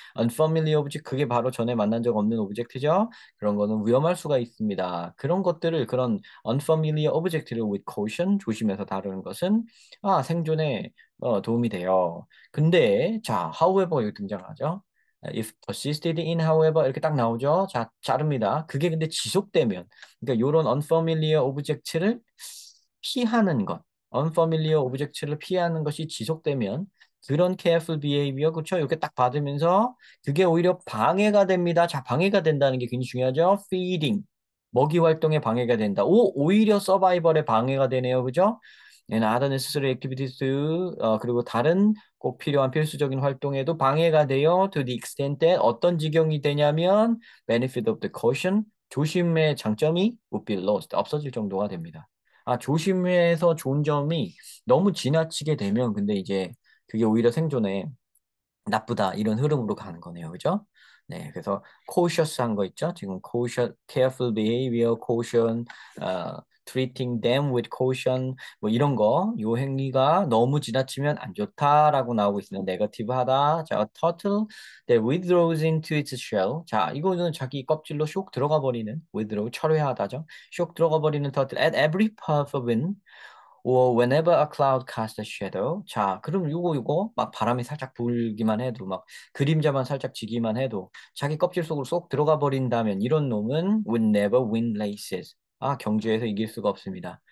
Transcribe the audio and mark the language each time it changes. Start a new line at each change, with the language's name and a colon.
English: Unfamiliar object
Korean: 그게 바로 전에 만난 적 없는 오브젝트죠. 그런 거는 위험할 수가 있습니다. 그런
English: unfamiliar object
Korean: 를
English: with caution
Korean: 조심해서 다루는 것은 생존에 도움이 돼요. 근데 자,
English: however
Korean: 여기 등장하죠.
English: If persisted in, however
Korean: 이렇게 딱 나오죠. 자, 자릅니다. 그게 근데 지속되면 그러니까 이런 unfamiliar object를 피하는 것, unfamiliar object를 피하는 것이 지속되면 그런
English: careful behavior,
Korean: 그렇죠? 이렇게 딱 받으면서 그게 오히려 방해가 됩니다. 자, 방해가 된다는 게 굉장히 중요하죠. feeding, 먹이 활동에 방해가 된다. 오히려 서바이벌에 방해가 되네요. 그죠?
English: And other necessary activities
Korean: 그리고 다른 꼭 필요한 필수적인 활동에도 방해가 돼요.
English: To the extent that
Korean: 어떤 지경이 되냐면
English: benefit of the caution
Korean: 조심의 장점이
English: would be lost,
Korean: 없어질 정도가 됩니다. 조심해서 좋은 점이 너무 지나치게 되면 근데 이제 그게 오히려 생존에 나쁘다 이런 흐름으로 가는 거네요. 그죠? 네, 그래서 cautious한 거 있죠? 지금
English: careful behavior, caution, treating them with caution
Korean: 뭐 이런 거, 요 행위가 너무 지나치면 안 좋다라고 나오고 있으면 negative하다.
English: 자, a turtle that withdraws into its shell.
Korean: 자, 이거는 자기 껍질로 쇽 들어가 버리는 withdraw 철회하다죠. 쇽 들어가 버리는
English: turtle at every puff of wind. or whenever a cloud casts a shadow.
Korean: 자, 그럼 요거 막 바람이 살짝 불기만 해도 막 그림자만 살짝 지기만 해도 자기 껍질 속으로 쏙 들어가 버린다면 이런 놈은
English: would never win races.
Korean: 경주에서 이길 수가 없습니다.